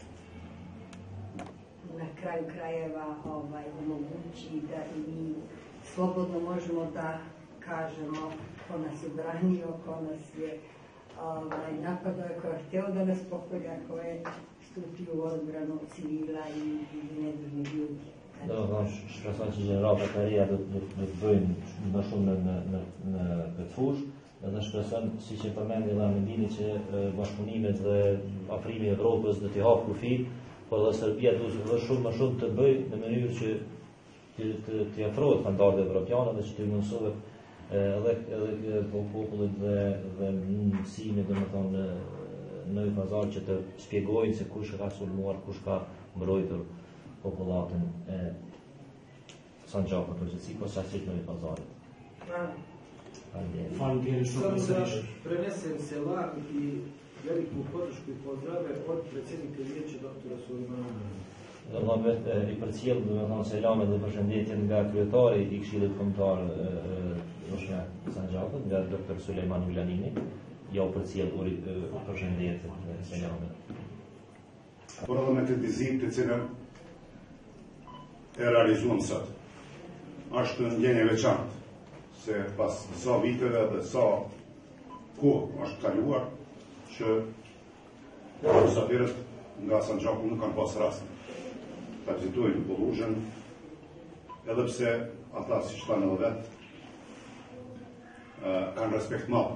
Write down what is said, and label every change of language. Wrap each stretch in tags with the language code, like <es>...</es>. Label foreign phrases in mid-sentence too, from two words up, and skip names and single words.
<sr>na kraju krajeva omogući da i mi slobodno možemo da kažemo ko nas je branio, ko nas je napadao, ko je hteo da nas pokolja, ko je stupio u odbranu civila i nedužnih ljudi.</sr> <sq>Shpresoj që gjenerata të reja do të bëjnë më shumë në këtë fushë, dhe shpresoj, siç e përmendi dhe Ahmedini, që bashkëpunimet dhe afrimi i Evropës do t'i hapë kufi, por dhe Serbia duhet dhe shumë më shumë të bëjë në mënyrë që të afrohet standardet evropiane dhe që të mundësohet edhe popullit dhe mësimit, domethënë në Novi Pazar, që të shpjegojnë se kush ka sulmuar, kush ka mbrojtur popullatën e Sandžakut përgjithësi, po saqë Novi Pazarit. Faleminderit shumë sërish.</sq> <bs>Prenesem selam i veliku podršku i pozdrave od predsjednika Vijeća doktora Sulejmana.</bs> <sq>Domethënë i përcjell domethënë selamet dhe përshëndetjen nga kryetari i Këshillit Kombëtar të Sandžakut, nga doktor Sulejman Ulanini, ja u përcjell përshëndetjen dhe selamet. Por edhe me këtë vizitë të cilën e realizuam sot, është ndjenje veçantë, se pas sa viteve dhe sa kohë është kaluar, që musafirët nga Sandžaku nuk kanë pas rastin ta vizitojnë Bolluzhën, edhe pse ata, siç thanë edhe vetë, kanë respekt madh.</sq>